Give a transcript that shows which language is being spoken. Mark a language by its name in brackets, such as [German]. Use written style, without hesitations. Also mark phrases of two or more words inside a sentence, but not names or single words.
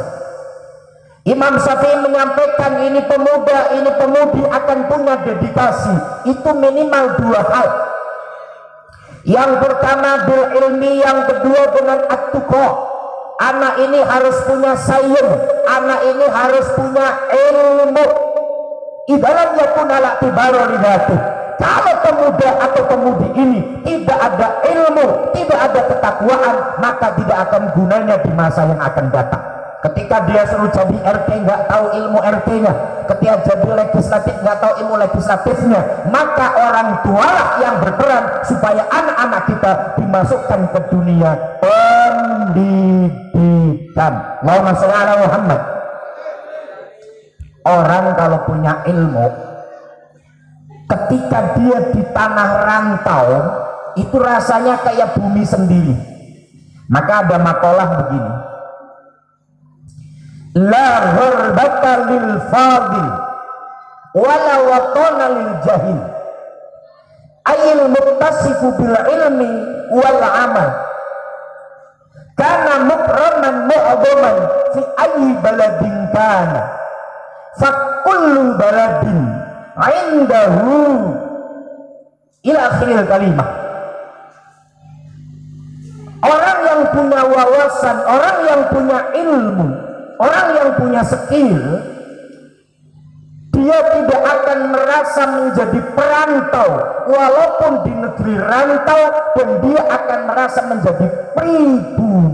[Indonesian] Imam Syafi'i menyampaikan ini pemuda, ini pemudi akan punya dedikasi. Itu minimal dua hal. Yang pertama [Arabic] بالعلم, [Indonesian] yang kedua dengan at-tuqa. Anak ini harus punya sains, anak ini harus punya ilmu. Ibarat [Arabic] يكون على تبارى لداتي. [Indonesian] Kalau pemuda atau pemudi ini tidak ada ilmu, tidak ada ketakwaan, maka tidak akan gunanya di masa yang akan datang. Ketika dia suruh jadi RT nggak tahu ilmu RT-nya, ketika jadi legislatif nggak tahu ilmu legislatifnya, maka orang tua yang berperan supaya anak-anak kita dimasukkan ke dunia pendidikan. [Arabic] اللهم صل على محمد. [Indonesian] Orang kalau punya ilmu, ketika dia di tanah rantau, itu rasanya kayak bumi sendiri. Maka ada makalah begini, [Arabic] لا غربة للفاضل ولا وطن للجاهل أي المتصف بالعلم والعمل كان مكرما معظما في أي بلد كان فكل بلد عنده إلى آخر الكلمة. [Indonesian] Orang yang punya wawasan, orang yang punya ilmu, orang yang punya skill, dia tidak akan merasa menjadi perantau walaupun di negeri rantau, dan dia akan merasa menjadi pribumi.